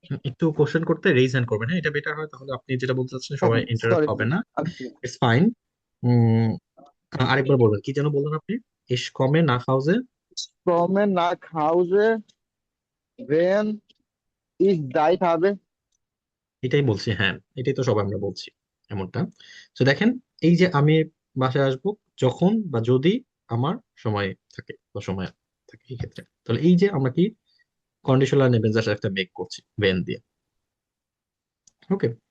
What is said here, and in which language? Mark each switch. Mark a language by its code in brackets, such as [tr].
[bn] একটু কোশ্চেন করতে raise hand করবেন, হ্যাঁ এটা বেটার হয়, তাহলে আপনি যেটা বলতে চাচ্ছেন সবাই ইন্টারাপ্ট সরি, হবে না, আচ্ছা। It's fine. আরেকবার বলবেন, কি যেন বললেন আপনি, [de] ইস কমে না হাউজে, Ich komme nach Hause, wenn ich Zeit habe। [bn] এটাই বলছি, হ্যাঁ এটাই তো সবাই আমরা বলছি এমনটা। তো দেখেন, এই যে আমি বাসায় আসবো যখন বা যদি আমার সময় থাকে বা সময় থাকে এই ক্ষেত্রে, তাহলে এই যে আমরা কি কন্ডিশনাল নেবেন জাস্ট একটা মেক করছি ভেন দিয়ে, ওকে।